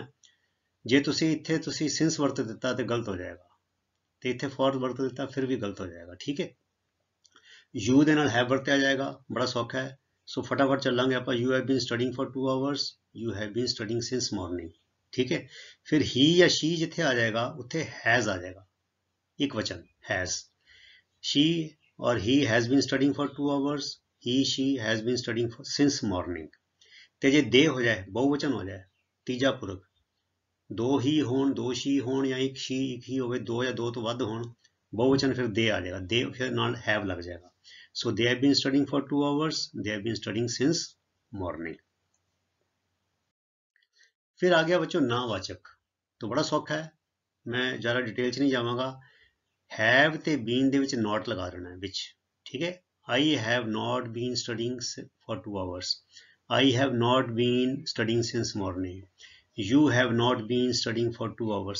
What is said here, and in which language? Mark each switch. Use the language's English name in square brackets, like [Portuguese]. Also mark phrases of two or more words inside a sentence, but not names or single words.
[Punjabi] ਜੇ ਇੱਥੇ ਤੁਸੀਂ ਸਿੰਸ ਵਰਤ ਦਿੱਤਾ ਤੇ ਗਲਤ ਹੋ ਜਾਏਗਾ, ਤੇ ਇੱਥੇ ਫॉर ਵਰਤ ਦਿੱਤਾ ਫਿਰ ਵੀ ਗਲਤ ਹੋ ਜਾਏਗਾ, ਠੀਕ ਹੈ। ਯੂ ਦੇ ਨਾਲ ਹੈਵ ਵਰਤਿਆ ਜਾਏਗਾ, ਬੜਾ ਸੌਖਾ ਹੈ। ਸੋ ਫਟਾਫਟ ਚੱਲਾਂਗੇ ਆਪਾਂ। [English] you have been studying for 2 hours, you have been studying since morning, [Punjabi] ਠੀਕ ਹੈ। ਫਿਰ ਹੀ ਜਾਂ ਸ਼ੀ ਜਿੱਥੇ ਆ ਜਾਏਗਾ ਉੱਥੇ ਹੈਜ਼ ਆ ਜਾਏਗਾ, ਇੱਕ ਵਚਨ ਹੈਜ਼। [English] she or he has been studying for 2 hours, he she has been studying since morning। [Punjabi] ਤੇ ਜੇ ਦੇ ਹੋ ਜਾਏ, ਬਹੁਵਚਨ ਹੋ ਜਾਏ, ਤੀਜਾ ਪੁਰਖ, 2 ਹੀ ਹੋਣ, 2 she ਹੋਣ, ਜਾਂ ਇੱਕ she ਇੱਕ ਹੀ ਹੋਵੇ, 2 ਜਾਂ 2 ਤੋਂ ਵੱਧ ਹੋਣ, ਬਹੁਵਚਨ ਫਿਰ ਦੇ ਆ ਜਾਏਗਾ, ਦੇ ਫਿਰ ਨਾਲ have ਲੱਗ ਜਾਏਗਾ। [English] so they have been studying for 2 hours, they have been studying since morning। [Punjabi] ਫਿਰ ਆ ਗਿਆ ਬੱਚੋ ਨਾਵਾਚਕ, ਤਾਂ ਬੜਾ ਸੌਖਾ ਹੈ, ਮੈਂ ਜ਼ਿਆਦਾ ਡਿਟੇਲ 'ਚ ਨਹੀਂ ਜਾਵਾਂਗਾ। ਹੈਵ ਤੇ ਬੀਨ ਦੇ ਵਿੱਚ ਨੋਟ ਲਗਾ ਦੇਣਾ ਵਿੱਚ, ਠੀਕ ਹੈ। [English] I have not been studying for 2 hours, I have not been studying since morning, you have not been studying for 2 hours.